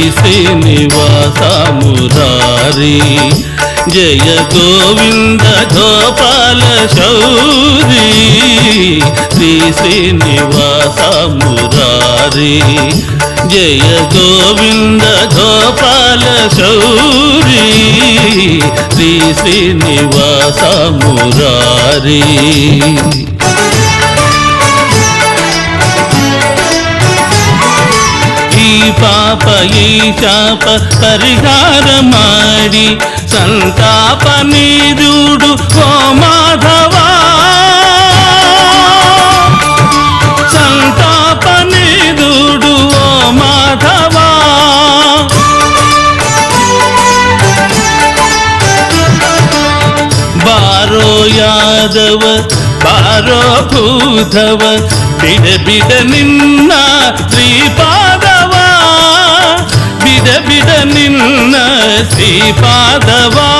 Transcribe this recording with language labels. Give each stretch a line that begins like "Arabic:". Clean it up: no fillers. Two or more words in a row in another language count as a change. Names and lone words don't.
Telugu: శ్రీనివాస మురారి జయ గోవింద గోపాల శౌరి శ్రీ శ్రీనివాస మురారి జయ గోవింద గోపాల శౌరి శ్రీ శ్రీనివాస మురారి
Kannada: ಪಾಪ ಈ ಶಾಪ ಪರಿಹಾರ ಮಾಡಿ ಸಂತಾಪ ನೀಡುಡು ಓ ಮಾಧವ ಸಂತಾಪ ನೀಡುಡು ಓ ಮಾಧವ ಬಾರೋ ಯಾದವ ಬಾರೋ ಭೂಧವ ಬಿಡ ಬಿಡ ನಿನ್ನ ಶ್ರೀಪಾದವ ಬಿಡ ಬಿಡ ನಿನ್ನ ಶ್ರೀಪಾದವ